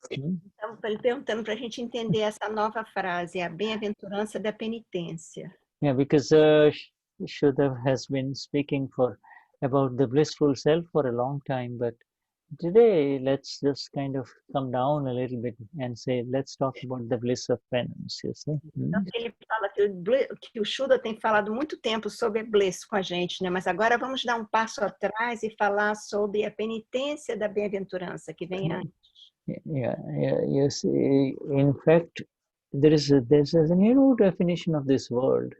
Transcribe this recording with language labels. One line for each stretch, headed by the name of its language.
Portuguese: Então, ele perguntando para a gente entender essa nova frase, a bem-aventurança da penitência.
English: Yeah, because Vishuddhatma has been speaking about the blissful self for a long time, but today let's just kind of come down a little bit and say, let's talk about the bliss of penance, you see.
Portuguese: Então, ele fala que o Shuddha tem falado muito tempo sobre bliss com a gente, né? Mas agora vamos dar um passo atrás e falar sobre a penitência da bem-aventurança que vem antes.
English: Yes. In fact, there's a new definition of this world.